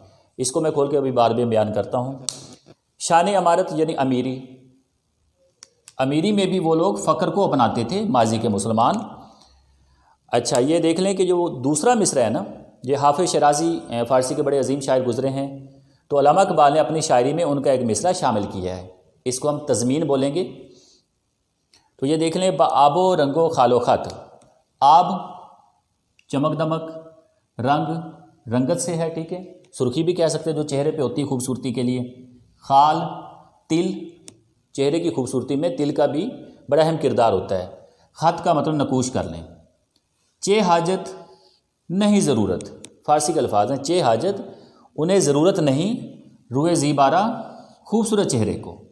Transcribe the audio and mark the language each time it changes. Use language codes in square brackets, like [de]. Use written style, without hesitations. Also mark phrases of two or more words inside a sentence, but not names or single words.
[ur] اس کو میں کھول کے ابھی بار میں بیان کرتا ہوں۔ شان امارت یعنی امیری، امیری میں بھی وہ لوگ فقر کو اپناتے تھے، ماضی کے مسلمان۔ اچھا، یہ دیکھ لیں کہ جو دوسرا مصرع ہے نا، یہ حافظ شیرازی فارسی کے بڑے عظیم شاعر گزرے ہیں، تو علامہ اقبال نے اپنی شاعری میں ان کا ایک مصرع شامل کیا ہے، اس کو ہم تضمین بولیں گے۔ تو یہ دیکھ لیں، [fa] با آب و رنگ و خال و خط، [ur] آب چمک دمک، رنگ رنگت سے ہے، ٹھیک ہے، سرخی بھی کہہ سکتے ہیں جو چہرے پہ ہوتی ہے خوبصورتی کے لیے، خال تل، چہرے کی خوبصورتی میں تل کا بھی بڑا اہم کردار ہوتا ہے، خط کا مطلب نقوش کر لیں۔ [fa] چے حاجت [ur] نہیں ضرورت، فارسی کے الفاظ ہیں، [fa] چے حاجت [ur] انہیں ضرورت نہیں، [fa] روئے زیبارہ [ur] خوبصورت چہرے کو۔